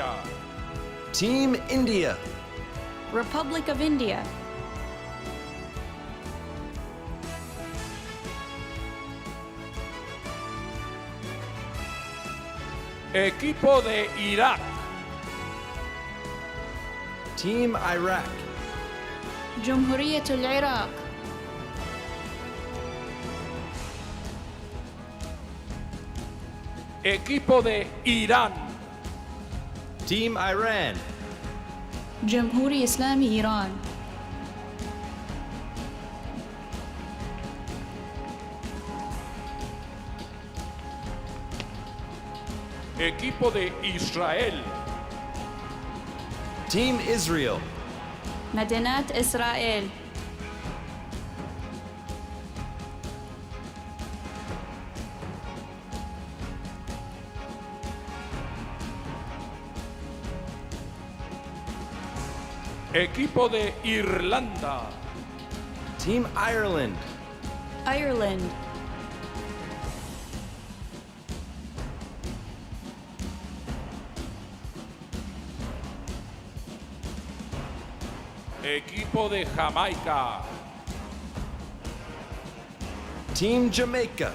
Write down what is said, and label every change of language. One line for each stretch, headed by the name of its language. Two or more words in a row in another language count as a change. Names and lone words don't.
English: Team India. Republic of India.
Spanish: Equipo de Irak.
English: Team Iraq.
Arabic: جمهورية العراق.
Spanish: Equipo de Irán.
English: Team Iran.
Arabic: جمهورية إسلامي إيران.
Spanish: Equipo de Israel.
English: Team Israel.
Arabic: مدينة إسرائيل.
Spanish: Equipo de Irlanda.
English: Team Ireland. Ireland.
Spanish: Equipo de Jamaica.
English: Team Jamaica.